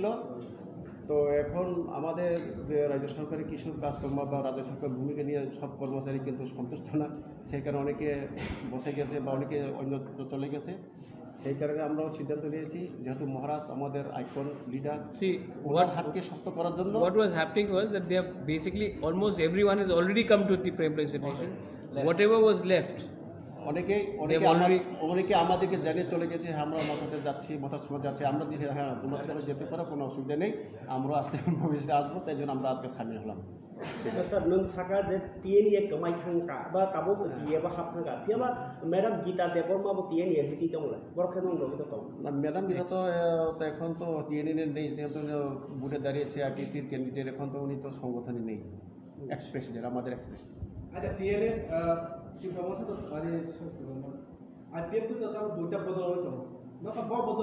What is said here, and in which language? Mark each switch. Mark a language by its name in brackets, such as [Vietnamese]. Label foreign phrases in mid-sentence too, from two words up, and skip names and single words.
[Bangla] তো এখন আমাদের যে রাজ্য সরকারের কিছু কাজকর্ম বা রাজ্য সরকার ভূমিকা নিয়ে সব কর্মচারী কিন্তু সন্তুষ্ট না, সেই কারণে অনেকে বসে গেছে বা অনেকে অন্য চলে গেছে। সেই কারণে আমরাও সিদ্ধান্ত নিয়েছি, যেহেতু মহারাজ আমাদের [English] icon leader, [Bangla] ওনার হাতকে শক্ত করার জন্য। [English] What was happening was that they have basically almost everyone has already come to the Employees Federation. Whatever was left, [Bangla] অনেকে আমাদেরকে জানিয়ে চলে গেছে, আমরা মথাতে যাচ্ছি, মথার সময় যাচ্ছি। আমরা দিয়েছি হ্যাঁ তোমরা চলে যেতে পারো, কোনো অসুবিধা নেই, আমরাও আসতে ভবিষ্যতে আসবো, তাই জন্য আমরা আজকে সামিল হলাম। [Kok Borok] नों साका जे TNEA कमाई थांका बा काबो दिए बा हाफ थांका तियाबा मैडम गीता देवर माबो TNEA हिति दंला बरखे नंगो बितो तो [Bangla] না ম্যাডাম গীতা তো এখন তো টিএনএ নেই, যেহেতু বুটে দাঁড়িয়েছে আইপিএফটির ক্যান্ডিডেট, এখন তো উনি তো সংগঠনে নেই, [English] ex president, [Bangla] আমাদের [English] ex president. [Bangla] আচ্ছা টিএনএ ত্রিপুরা তো মানে আইপিএফটি তো তার দুইটা বদল হতো না, বড় বদল